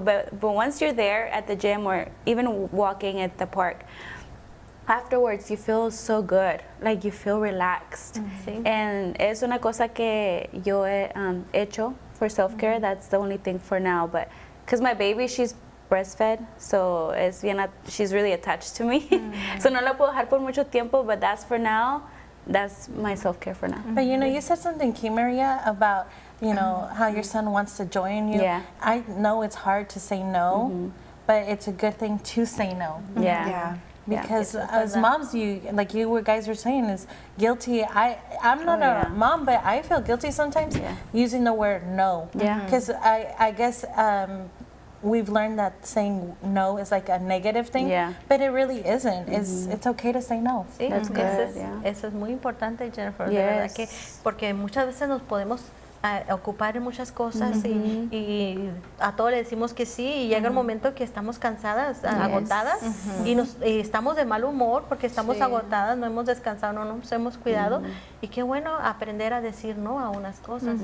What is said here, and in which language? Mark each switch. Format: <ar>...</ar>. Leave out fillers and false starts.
<en>But once you're there at the gym or even walking at the park, afterwards you feel so good. Like you feel relaxed. And</en> <es>es una cosa que yo he hecho</es> <en>for self-care. That's the only thing for now. But because my baby, she's breastfed, so she's really attached to me.</en> <es>So no la puedo dejar por mucho tiempo,</es> <en>but that's for now. That's my self-care for now. But you said something key, Maria, about how your son wants to join you. I know it's hard to say no, but it's a good thing to say no. Because as moms, you guys were saying, is guilty. I'm not a mom, but I feel guilty sometimes using the word no. Because I guess we've learned that saying no is like a negative thing, but it really isn't. It's okay to say no.</en> <es>Sí, eso es muy importante, Jennifer, de verdad que, porque muchas veces nos podemos ocupar en muchas cosas y a todo le decimos que sí y llega el momento que estamos cansadas, agotadas y estamos de mal humor porque estamos agotadas, no hemos descansado, no nos hemos cuidado y qué bueno aprender a decir no a unas cosas.</es>